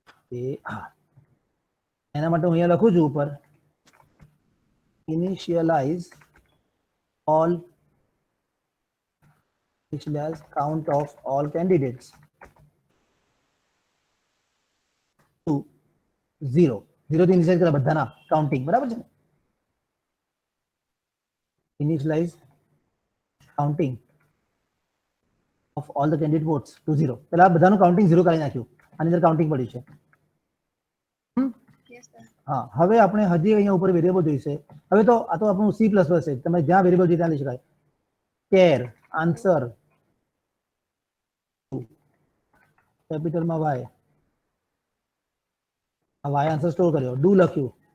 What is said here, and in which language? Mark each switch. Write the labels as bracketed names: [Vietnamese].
[Gujarati] એ હા, એના માટે હું અહીંયા લખું છું ઉપર, initialize [English] all initialize count of all candidates to 0. [Gujarati] 0 થી ઇનિશિયલાઇઝ કરે બધાના કાઉન્ટિંગ, બરાબર છે? Initialize counting [English] of all the candidate votes to 0. [Gujarati] પેલા બધાનું કાઉન્ટિંગ 0 કરી નાખ્યું, આની અંદર કાઉન્ટિંગ પડ્યું છે. [English] Yes, sir. [Gujarati] હા હવે આપણે હજી અહીંયા ઉપર વેરિયેબલ જોઈશે. હવે તો આ તો આપણું C++ છે, તમે જ્યાં વેરિયેબલ જોઈએ ત્યાં લઈ શકાય. કેર આન્સર કેપિટલમાં y, આ y આન્સર સ્ટોર કર્યો, ડુ લખ્યું.